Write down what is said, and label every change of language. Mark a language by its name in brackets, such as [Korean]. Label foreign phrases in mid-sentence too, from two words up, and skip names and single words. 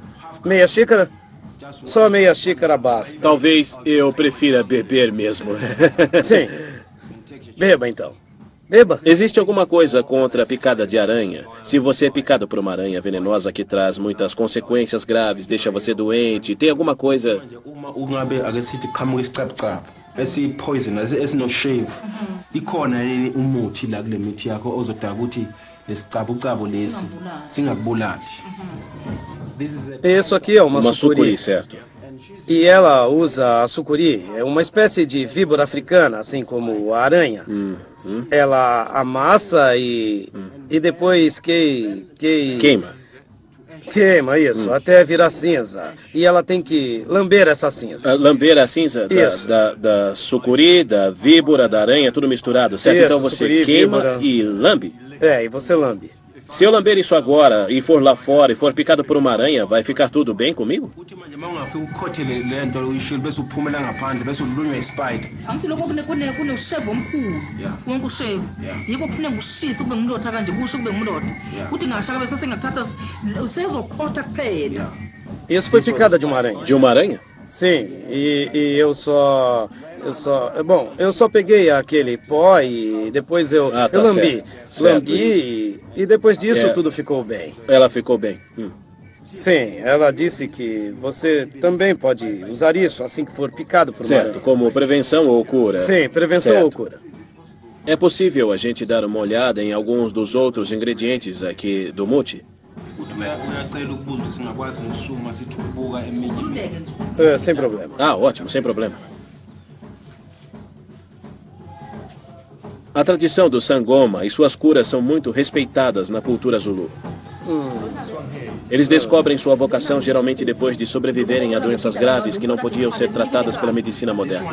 [Portuguese] Meia xícara? Só meia xícara basta. Talvez eu prefira beber mesmo. Sim. Beba então. Beba. Existe alguma coisa contra a picada de aranha? Se você é picado por uma aranha venenosa que traz muitas consequências graves, deixa você doente, tem alguma coisa... [Zulu] uma ungabe ake sithi qhamuka isicaphucaphu esi-poison esino-shave ikhona yini umuthi la kule mithi yakho ozodala ukuthi lesicaphucaphu lesi singakubulali. [Portuguese] Isso aqui é uma sucuri, certo. E ela usa a sucuri, é uma espécie de víbora africana, assim como a aranha. Ela amassa e depois Queima. Queima, isso, até virar cinza. E ela tem que lamber essa cinza. Lamber a cinza da sucuri, da víbora, da aranha, tudo misturado, certo? Isso, então você sucuri, queima víbora. E lambe. E você lambe. Se eu lamber isso agora e for lá fora e for picado por uma aranha, vai ficar tudo bem comigo? [Zulu] Ukuthi manje uma ungafika ukhothele le nto uyishilo bese uphumela ngaphandle bese ulunywa ispider. Angithi lokho kunoshevu omkhulu wonke ushevu yiko kufuneka ushise kube ngumlotha kanje kusho kube ngumlotha kuthi ngashaka bese sengathatha usezokhotha kuphela. [Portuguese] Isso foi picada de uma aranha. De uma aranha? Sim, e eu só peguei aquele pó e depois eu lambi. Certo. Lambi e depois disso tudo ficou bem. Ela ficou bem. Sim, ela disse que você também pode usar isso assim que for picado por uma Certo, aranha. como prevenção ou cura? Sim, prevenção ou cura. É possível a gente dar uma olhada em alguns dos outros ingredientes aqui do mute? [Zulu] uyacela ukubuza ukuthi singakwazi nokusukuma sithi ukubuka eminye Khululeke nje. [Portuguese] Sem problema. Ah, ótimo, sem problema. A tradição do sangoma e suas curas são muito respeitadas na cultura Zulu. Eles descobrem sua vocação geralmente depois de sobreviverem a doenças graves que não podiam ser tratadas pela medicina moderna.